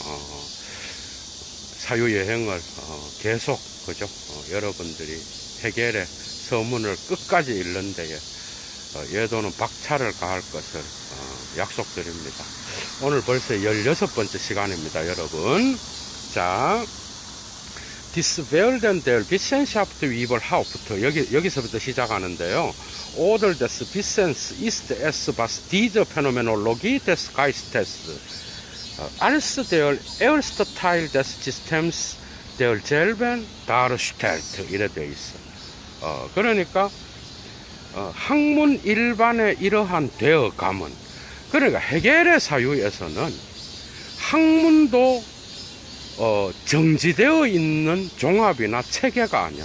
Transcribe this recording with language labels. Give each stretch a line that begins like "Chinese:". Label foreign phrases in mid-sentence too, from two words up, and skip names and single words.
Korean: 사유여행을 계속, 그죠? 여러분들이 해겔의 서문을 끝까지 읽는 데에 예도는 박차를 가할 것을 약속드립니다. 오늘 벌써 16번째 시간입니다, 여러분. 자,
German: This Welt und der Wissenschaft überhaupt,
Korean: 여기서부터 시작하는데요.
German: Oder des Wissens ist es, was diese Phänomenologie des Geistes als der erste Teil des Systems derselben darstellt.
Korean: 이래 되어 있어. 그러니까 학문 일반의 이러한 되어감은, 그러니까 해겔의 사유에서는 학문도 정지되어 있는 종합이나 체계가 아니야.